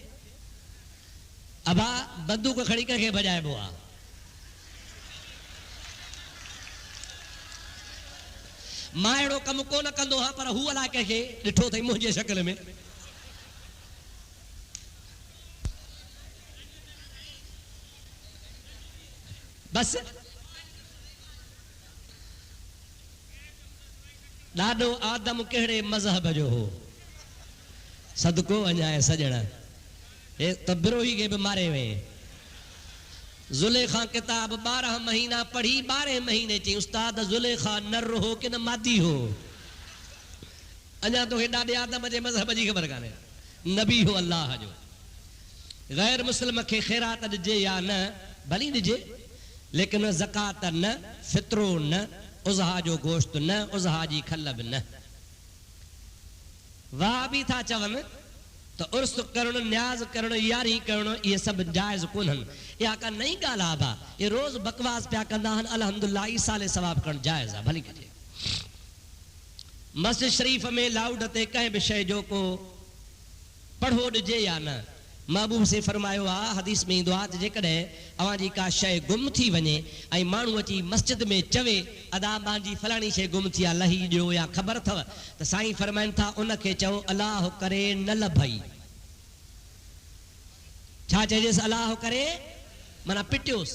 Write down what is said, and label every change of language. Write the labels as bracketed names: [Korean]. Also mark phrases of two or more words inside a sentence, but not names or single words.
[Sindhi] अबा बंदूक खणी कंहिंखे भॼाइबो आहे मां अहिड़ो कमु कोन कंदो आहियां पर हू अलाए कंहिंखे ॾिठो अथई मुंहिंजे शक्ल में बस ॾाढो आदम कहिड़े मज़हब जो हो सदको वञाए सजण हे त बिरोही खे बि मारे वे ज़ुलेखा किताब 12 महीना पढ़ी 12 महीने चई उस्ताद ज़ुलेखा नर हो कि न मादी हो अञा तो ॾाढे आदम जे मज़हब जी ख़बर कान्हे नबी हो अल्लाह जो गैर मुस्लिम खे ख़ैरात ॾिजे या न भली ॾिजे लेकिन ज़कात न फितरो न उज़हा जो गोश्त न, उज़हा जी खल बि न। वाह भी था चवन तो उर्स करण, न्याज करण, यारी करण, ये सब जायज कोन्हन। या का नई गाल आ बा, ये रोज बकवास पिया कंदा हन। अल्हम्दुलिल्लाह ई साले सवाब करण जायज आ, भली कजे। मस्जिद शरीफ में लाउड ते कहीं भी शय जो को पढ़ो ॾिजे या न। महबूब से फरमायो आ, हदीस में ईंदो आहे, जेकॾहिं अवां जी का शय गुम थी वञे ऐं माण्हू अची मस्जिद में चवे अदा मुंहिंजी फलाणी शइ गुम थी आहे, लही ॾियो या ख़बर अथव, त साईं फरमाइनि था उनखे चओ अलाह करे न लभई। छा चइजेसि? अलाह करे माना पिटियोसि।